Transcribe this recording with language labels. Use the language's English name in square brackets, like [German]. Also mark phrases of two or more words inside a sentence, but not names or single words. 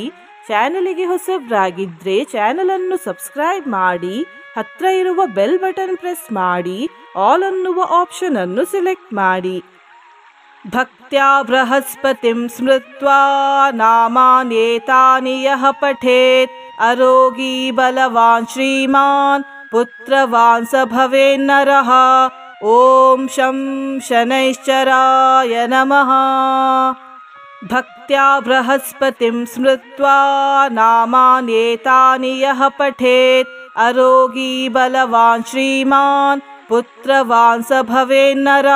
[Kannada] ಚಾನಲಿಗೆ ಹೊಸಬ್ರಾಗಿದ್ರೆ ಚಾನಲನ್ನು ಸಬ್ಸ್ಕ್ರೈಬ್ ಮಾಡಿ, ಹತ್ರ ಇರುವ [English] bell button press [Kannada] ಮಾಡಿ, ಆಲ್ ಅನ್ನುವ ಆಪ್ಷನ್ ಅನ್ನು ಸೆಲೆಕ್ಟ್ ಮಾಡಿ. [Sanskrit] ಭಕ್ತ್ಯಾ ಬೃಹಸ್ಪತಿಂ ಸ್ಮೃತ್ವಾ ನಾಮಾನ್ಯೇತಾನಿ ಯಃ ಪಠೇತ್ ಆರೋಗ್ಯ ಬಲವಾನ್ ಶ್ರೀಮಾನ್ ಪುತ್ರವಾನ್ ಸ ಭವೇನ್ನರಃ. ಓಂ ಶಂ ಶನೈಶ್ಚರಾಯ ನಮಃ. ಭಕ್ತ್ಯಾ ಬೃಹಸ್ಪತಿಂ ಸ್ಮೃತ್ವಾ ನಾಮಾನ್ಯೇತಾನಿ ಯಃ ಪಠೇತ್ ಆರೋಗ್ಯ ಬಲವಾನ್ ಶ್ರೀಮಾನ್ ಪುತ್ರವಾನ್ ಸ ಭವೇನ್ನರಃ.